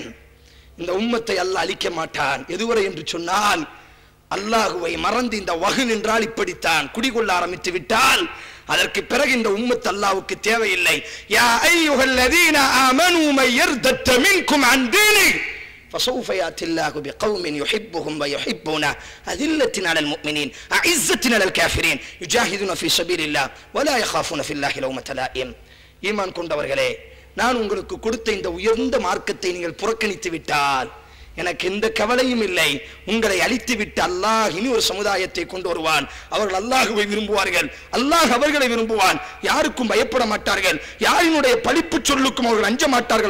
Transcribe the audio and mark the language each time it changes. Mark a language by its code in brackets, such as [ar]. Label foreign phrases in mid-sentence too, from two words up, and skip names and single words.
[ta] இந்த உம்மத்தை அல்லாஹ் அழிக்க மாட்டான். எதுவரை என்று சொன்னால், அல்லாஹுவை மறந்து இந்த வஹன் என்றால் இப்படித்தான் குடிகொள்ள ஆரம்பித்து விட்டால் அதற்கு பிறகு இந்த உம்மத் அல்லாஹ்வுக்கு தேவையில்லை. [ar] يا أيها الذين آمنوا من يرتد منكم عن دينه فسوف يأتي الله بقوم يحبهم ويحبونه أذلة على المؤمنين أعزة على الكافرين يجاهدون في سبيل الله ولا يخافون في الله لومة لائم. [ta] ஈமான் கொண்டவர்களே, நான் உங்களுக்கு கொடுத்த இந்த உயர்ந்த மார்க்கத்தை நீங்கள் புறக்கணித்து விட்டால் எனக்கு எந்த கவலையும் இல்லை. உங்களை அழித்து விட்டு அல்லாஹ் இனி ஒரு சமுதாயத்தை கொண்டு வருவான். அவர்கள் அல்லாஹுவை விரும்புவார்கள், அல்லாஹ் அவர்களை விரும்புவான். யாருக்கும் பயப்பட மாட்டார்கள், யாரினுடைய பழிப்பு சொல்லுக்கும் அவர்கள் அஞ்ச மாட்டார்கள்.